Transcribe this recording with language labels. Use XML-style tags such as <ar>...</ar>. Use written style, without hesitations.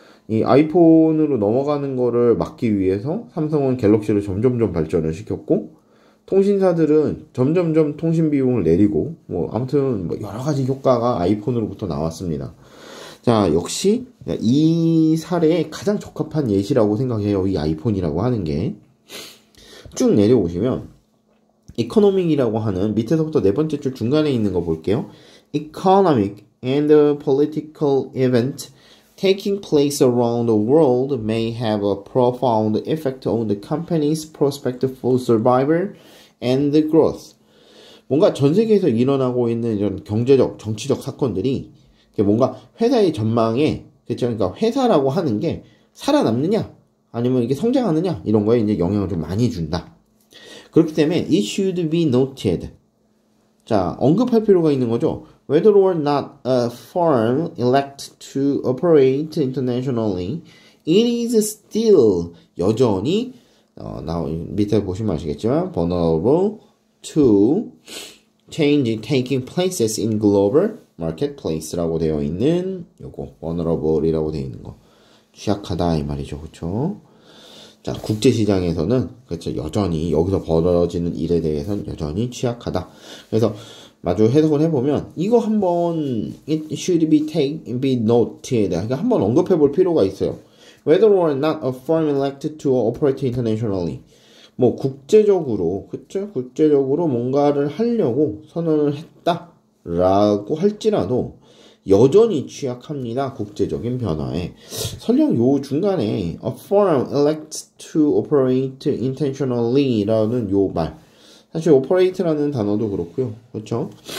<ko>이 아이폰으로 넘어가는 거를 막기 위해서 삼성은 갤럭시를 점점점 발전을 시켰고, 통신사들은 점점점 통신 비용을 내리고, 아무튼 여러 가지 효과가 아이폰으로부터 나왔습니다. 자, 역시 이 사례에 가장 적합한 예시라고 생각해요. 이 아이폰이라고 하는 게. 쭉 내려오시면 이코노믹이라고 하는 밑에서부터 네 번째 줄 중간에 있는 거 볼게요.</ko> <en>Economic and political event taking place around the world may have a profound effect on the company's prospect for survival and growth.</en> <ko>뭔가 전 세계에서 일어나고 있는 이런 경제적, 정치적 사건들이 뭔가 회사의 전망에, 그렇죠? 그러니까 회사라고 하는 게 살아남느냐, 아니면 이게 성장하느냐, 이런 거에 이제 영향을 좀 많이 준다. 그렇기 때문에</ko> <en>it should be noted.</en> <ko>자, 언급할 필요가 있는 거죠.</ko> <en>Whether or not a firm elects to operate internationally, it is still</en> <ko>여전히 밑에 보시면 아시겠지만</ko> <en>vulnerable to change taking places in global marketplace라고 되어 있는 요거 vulnerable이라고 되어 있는 거,</en> <ko>취약하다 이 말이죠. 그렇죠? 자, 국제시장에서는 그렇죠, 여전히 여기서 벌어지는 일에 대해서는 여전히 취약하다. 그래서 마주 해석을 해보면 이거 한번</ko> <en>it should be noted,</en> <ko>그러니까 한번 언급해 볼 필요가 있어요.</ko> <en>Whether or not a firm elected to operate internationally,</en> <ko>뭐 국제적으로, 그쵸? 국제적으로 뭔가를 하려고 선언을 했다라고 할지라도 여전히 취약합니다. 국제적인 변화에. 설령 요 중간에</ko> <en>a firm elects to operate intentionally</en> <ko>라는 요 말, 사실 operate라는 단어도 그렇고요. 그렇죠?</ko>